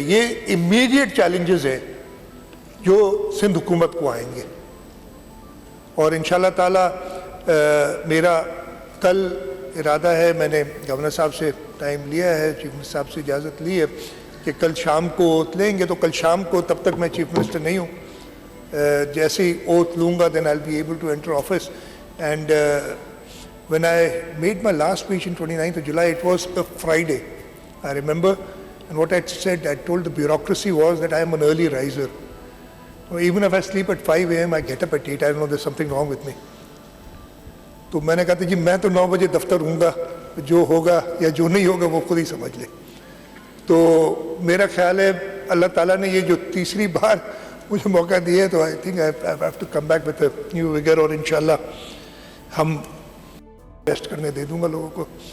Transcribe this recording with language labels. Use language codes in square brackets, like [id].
[ur] یہ immediate challenges ہیں جو سندھ حکومت کو آئیں گے، اور انشاءاللہ تعالیٰ میرا کل ارادہ ہے، میں نے گورنر صاحب سے ٹائم لیا ہے، چیف منسٹر صاحب سے اجازت لی ہے کہ کل شام کو اوتھ لیں گے. تو کل شام کو، تب تک میں چیف منسٹر نہیں ہوں، جیسے ہی اوتھ لوں گا [en] then I'll be able to enter office. And when I made my last speech on 29th of July, it was a Friday, I remember, and what I said, I told the bureaucracy was that I am an early riser. Even if I sleep at 5 a.m, I get up at 8. I don't know, there's something wrong with me. [ur] تو میں نے کہا تھا جی میں تو 9 بجے دفتر ہوں گا، جو ہوگا یا جو نہیں ہوگا وہ خود ہی سمجھ لے. تو میرا خیال ہے اللہ تعالیٰ نے یہ جو تیسری بار مجھے موقع دیا ہے، تو [en] I think I have to come back with a new vigor، [ur] اور انشاءاللہ ہم ریسٹ کرنے دے دوں گا لوگوں کو.